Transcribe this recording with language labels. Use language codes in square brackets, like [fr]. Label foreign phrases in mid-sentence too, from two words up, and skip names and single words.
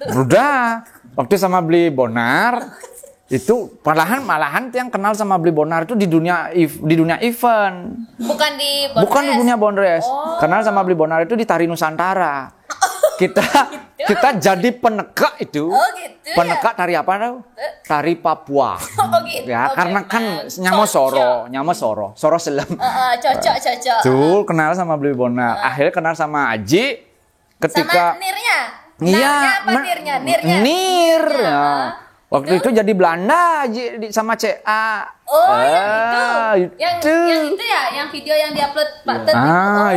[id] Udah, waktu sama beli Bonar, Itu malahan yang kenal sama Bli Bonar itu di dunia event. Bukan di Bondres. Bukan di dunia Bondres. Kenal sama Bli Bonar itu di Tari Nusantara. Kita jadi penegak itu. Oh gitu. Penegak tari apa tau? Tari Papua. Oh gitu. Ya, karena kan [ban] nyamo soro selem. [id] Cocok. Tuh kenal sama Bli Bonar. Akhirnya kenal sama Aji ketika sama Nirnya. Iya, Nirnya. Nir. Ya. Waktu itu jadi Belanda sama CA. Oh, yang itu. Yang itu ya, yang video yang diupload Pak Ted itu.